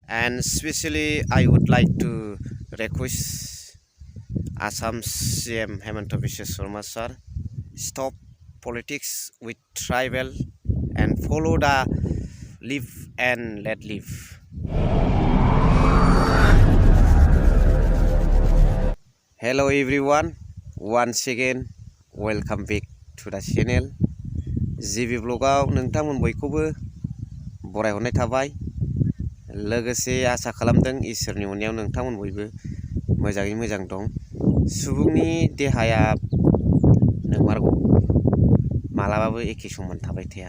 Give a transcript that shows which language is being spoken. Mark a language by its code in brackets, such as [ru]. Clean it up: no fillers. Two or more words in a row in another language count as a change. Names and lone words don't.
[en] And especially I would like to request Assam CM Himanta Biswa Sharma sir, stop politics with tribal and follow the live and let live. Hello everyone, once again welcome back to the channel. [brx] GB vlogaव नोंथांमोन बयखौबो बरायहरनाय थाबाय। लोगोसे आसा खालामदों इसोरनि अननायाव नोंथांमोन बयबो मोजाङै मोजां दं। सुबुंनि देहाया नोंमारगौ मालाबाबो एखे समान थाबाय थाया।